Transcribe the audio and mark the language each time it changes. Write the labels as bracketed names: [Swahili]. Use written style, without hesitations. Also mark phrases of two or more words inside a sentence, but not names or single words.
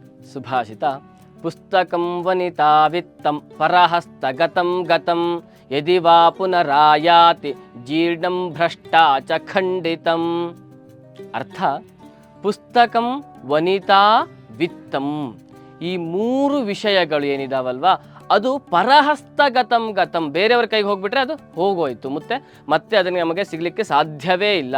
[Sanskrit] ಸುಭಾಷಿತ ಪುಸ್ತಕಂ ವನಿತಾ ವಿತ್ತಂ ಪರಹಸ್ತಗತಂ ಗತಂ ಯದಿ ವಾ ಪುನರಾಯಾತಿ ಜೀರ್ಣಂ ಭ್ರಷ್ಟಾ ಚ ಖಂಡಿತಂ. [Kannada] ಅರ್ಥ, [Sanskrit] ಪುಸ್ತಕಂ ವನಿತಾ ವಿತ್ತಂ, [Kannada] ಈ 3 ವಿಷಯಗಳು ಏನಿದಾವಲ್ವಾ ಅದು [Sanskrit] ಪರಹಸ್ತಗತಂ ಗತಂ, [Kannada] ಬೇರೆಯವ್ರ ಕೈಗೆ ಹೋಗ್ಬಿಟ್ರೆ ಅದು ಹೋಗೋಯ್ತು, ಮತ್ತೆ ಅದನ್ನು ನಮಗೆ ಸಿಗಲಿಕ್ಕೆ ಸಾಧ್ಯವೇ ಇಲ್ಲ.